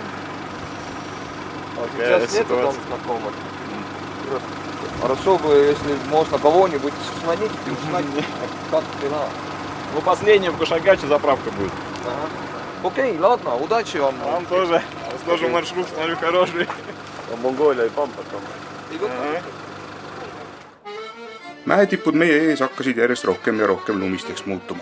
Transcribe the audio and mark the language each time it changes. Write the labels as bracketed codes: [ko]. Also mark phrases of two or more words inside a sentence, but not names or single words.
[ru] Сейчас нету там знакомых. Хорошо бы, если можно кого-нибудь звонить и узнать, как дела. Ну, последняя в Кушагаче заправка будет. Ага. Окей, ладно, удачи вам. Вам тоже. У вас тоже маршрут, смотрю, хороший. [et] Mongolia ei pambata. Mäetipud meie ees hakkasid järjest rohkem ja rohkem lumisteks muutuma.